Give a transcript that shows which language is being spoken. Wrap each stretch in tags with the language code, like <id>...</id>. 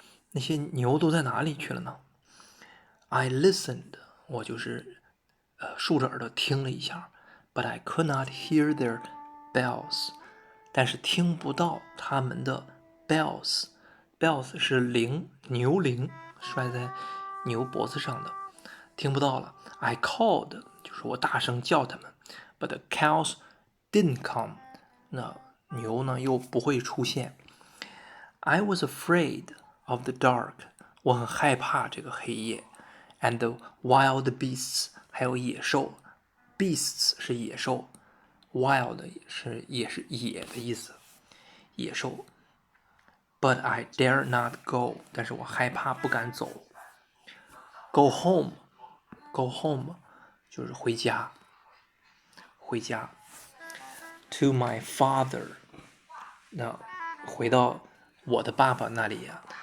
<zh>那些牛都在哪里去了呢？</zh> <en>I listened，</en> <zh>我就是竖着耳朵听了一下 ，</zh> <en>but I could not hear their bells，</en> <zh>但是听不到他们的 bells。bells 是铃，牛铃，拴在牛脖子上的，听不到了。</zh> <en>I called，</en> <zh>就是我大声叫他们 ，</zh> <en>but the cows didn't come，</en> <zh>那牛呢又不会出现。</zh> <en>I was afraid of the dark，</en> <zh>我很害怕这个黑夜。</zh> <en>And the wild beasts，</en> <zh>还有野兽。 Beasts 是野兽 ，wild 也是野的意思，野兽。</zh> <en>But I dare not go，</en> <zh>但是我害怕不敢走。</zh> <en>Go home，go home</en> <zh>就是回家，回家。</zh> <en>To my father，</en> <zh>那回到我的爸爸那里呀。</zh>